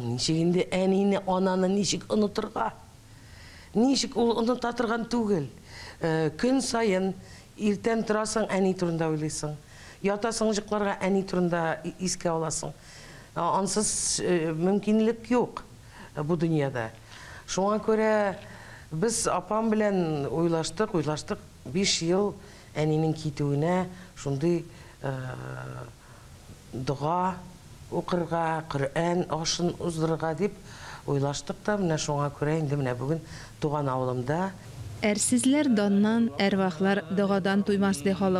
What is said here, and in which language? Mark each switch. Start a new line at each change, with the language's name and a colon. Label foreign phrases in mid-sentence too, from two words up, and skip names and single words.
Tatar: Ничек инде әнине, ананы ничек онытырга? Ничек ул оныта торган түгел. Көн сайын иртән торасың, әни турында уйлыйсың. Ятасың җыкларга, әни турында искә аласың. Ансыз мөмкинлек юк bu dünyada. Şuna göre biz apam bilen uylaştık. 5 yıl әнинең китүенә шундый дога укырга, Коръән ашын уздырырга дип уйлаштык та, менә шуңа күрә инде менә бүген туган авылымда әрсезләр даннан, әрвахлар догадан туймас ди халык.